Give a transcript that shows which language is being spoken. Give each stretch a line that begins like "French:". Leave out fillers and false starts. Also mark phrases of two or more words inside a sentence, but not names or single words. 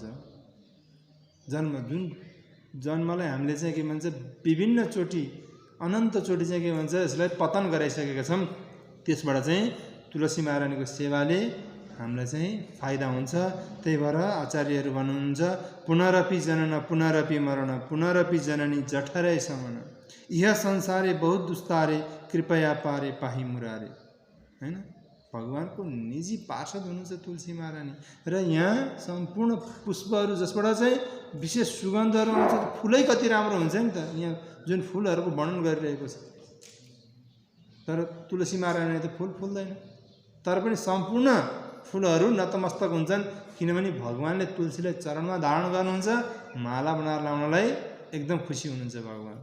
Nepali: जुन जन्मलाई हामीले चाहिँ के भन्छ, विभिन्न चोटि, अनन्त चोटि चाहिँ के भन्छ, यसलाई पतन गराइसकेका छौँ। त्यसबाट चाहिँ तुलसी महारानीको सेवाले हामीलाई चाहिँ फाइदा हुन्छ। त्यही भएर आचार्यहरू भन्नुहुन्छ,
Sanskrit: पुनरपि जनन पुनरपि मरण पुनरपि जननी जठरै समन, यह संसारे बहुत दुस्तारे कृपया पारे पाही मुरारे।
Nepali: हैन, भगवानको निजी पार्षद हुनुहुन्छ तुलसी महारानी। र यहाँ सम्पूर्ण पुष्पहरू जसबाट चाहिँ विशेष सुगन्धहरू आउँछ, फुलै कति राम्रो हुन्छ नि त। यहाँ जुन फुलहरूको वर्णन गरिरहेको छ, तर तुलसी महारानीले त फुल फुल्दैन, तर पनि सम्पूर्ण फुलहरू नतमस्तक हुन्छन्, किनभने भगवानले तुलसीलाई चरणमा धारण गर्नुहुन्छ, माला बनाएर लाउनलाई एकदम खुसी हुनुहुन्छ भगवान।